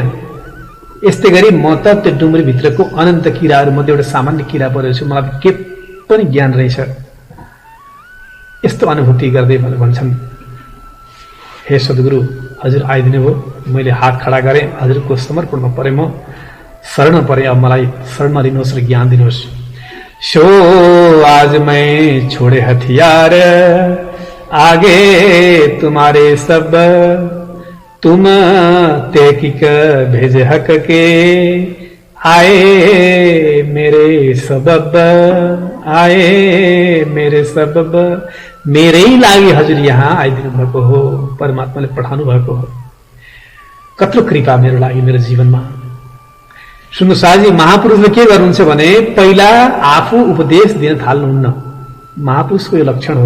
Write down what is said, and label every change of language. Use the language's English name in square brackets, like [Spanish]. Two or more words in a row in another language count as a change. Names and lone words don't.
[Nepali] यस्तै गरी म त त्यो डुम्रीभित्रको अनन्त किराहरू मध्ये एउटा सामान्य किरा परेको छु, मलाई के पनि ज्ञान रहेछ। यस्तो अनुभूति गर्दै भन्छन्, हे सद्गुरु, हजुर आइदिनु हो, मैले हात खडा गरेँ, हजुरको समर्पणमा परे, म शरण परे, अब मलाई शरणमा लिनुहोस् र ज्ञान दिनुहोस्। [Hindi] सो आज मैं छोड़े हथियार, आगे तुम्हारे सब, तुम तेकिक भेजे हक के, आए मेरे सबब, आए मेरे सबब। [Nepali] मेरै लागि हजुर यहाँ आइदिनु भएको हो, परमात्माले पठाउनु भएको हो। कत्रो कृपा मेरो लागि, मेरो जीवनमा। सुन्नुसाजी, महापुरुषले के गर्नुहुन्छ भने पहिला आफू उपदेश दिन थाल्नुहुन्न। महापुरुषको यो लक्षण हो।